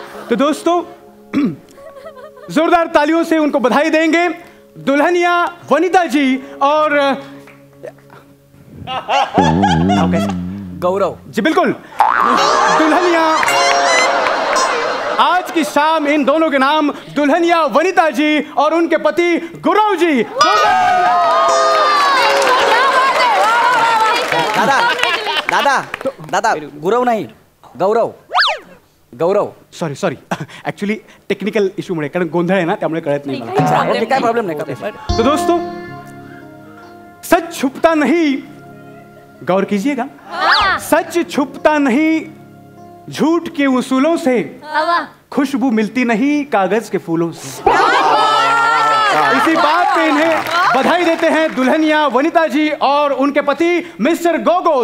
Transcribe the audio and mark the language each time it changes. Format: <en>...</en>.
<hi>तो दोस्तों, जोरदार तालियों से उनको बधाई देंगे दुल्हनिया वनिता जी और गौरव जी. बिल्कुल, दुल्हनिया. आज की शाम इन दोनों के नाम दुल्हनिया वनिता जी और उनके पति गौरव जी.</hi> <mr>दादा दादा दादा गुरव नाही, गौरव. गौरव. सॉरी ऍक्च्युली टेक्निकल इश्यूमुळे, कारण गोंधळ आहे ना, त्यामुळे कळत नाही मला. ओके, काय प्रॉब्लेम नाही.</mr> <hi>तो दोस्तों, सच छुपता नहीं, गौर कीजिएगा, सच छुपता नहीं झूठ के उसूलों से, खुशबू मिलती नहीं कागज के फूलों से. इसी बात पे इन्हें बधाई देते हैं दुल्हनिया वनिता जी और उनके पति मिस्टर गोगो.</hi>